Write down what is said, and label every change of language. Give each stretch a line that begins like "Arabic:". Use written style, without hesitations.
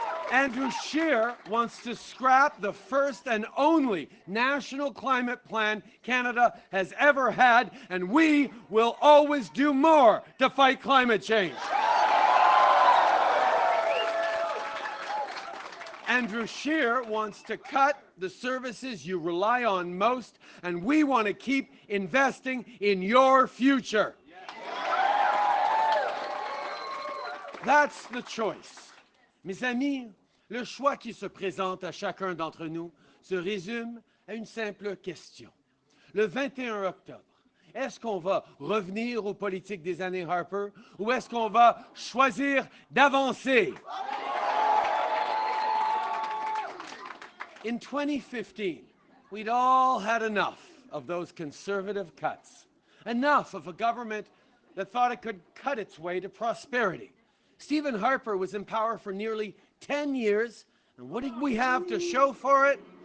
English: Andrew Scheer wants to scrap the first and only national climate plan Canada has ever had, and we will always do more to fight climate change. Andrew Scheer wants to cut the services you rely on most, and we want to keep investing in your future. That's the choice.
French: Mes amis, le choix qui se présente à chacun d'entre nous se résume à une simple question. Le 21 octobre, est-ce qu'on va revenir aux politiques des années Harper ou est-ce qu'on va choisir d'avancer?
English: In 2015, we'd all had enough of those conservative cuts, enough of a government that thought it could cut its way to prosperity. Stephen Harper was in power for nearly 10 years, and what did we have to show for it?